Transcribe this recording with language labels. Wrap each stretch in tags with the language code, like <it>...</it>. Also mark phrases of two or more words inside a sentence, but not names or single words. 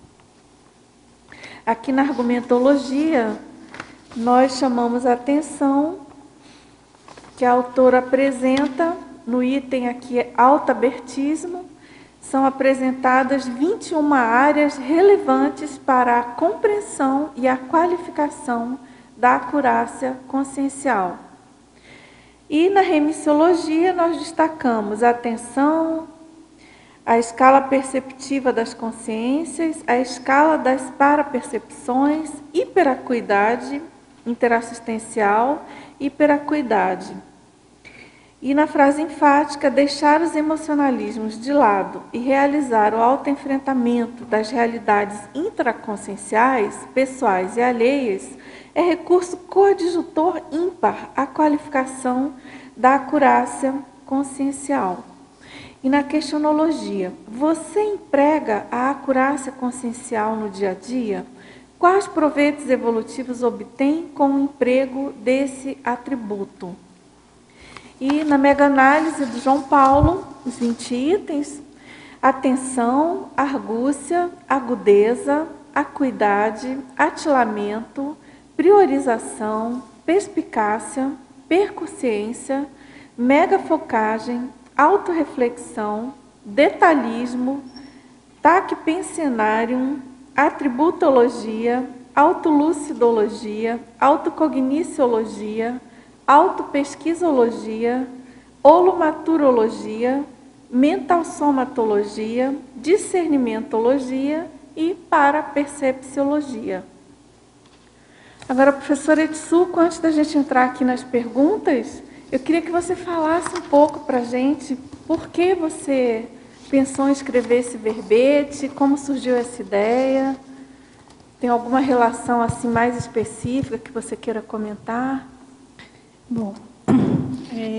<pt>Aqui na argumentologia, nós chamamos a atenção que a autora apresenta, no item aqui altabertismo, são apresentadas 21 áreas relevantes para a compreensão e a qualificação da acurácia consciencial. E na remissiologia nós destacamos a atenção, a escala perceptiva das consciências, a escala das parapercepções, hiperacuidade interassistencial, hiperacuidade. E na frase enfática, deixar os emocionalismos de lado e realizar o autoenfrentamento das realidades intraconscienciais, pessoais e alheias, é recurso coadjutor ímpar à qualificação da acurácia consciencial. E na questionologia, você emprega a acurácia consciencial no dia a dia? Quais proveitos evolutivos obtém com o emprego desse atributo? E na mega-análise do João Paulo, os 20 itens, atenção, argúcia, agudeza, acuidade, atilamento, priorização, perspicácia, percussiência, megafocagem, autorreflexão, detalhismo, tacpensenarium, atributologia, autolucidologia, autocogniciologia, autopesquisologia, holomaturologia, mentalsomatologia, discernimentologia e parapercepciologia. Agora, professora Itsuko, antes da gente entrar aqui nas perguntas, eu queria que você falasse um pouco para a gente por que você pensou em escrever esse verbete, como surgiu essa ideia, tem alguma relação assim mais específica que você queira comentar?</pt>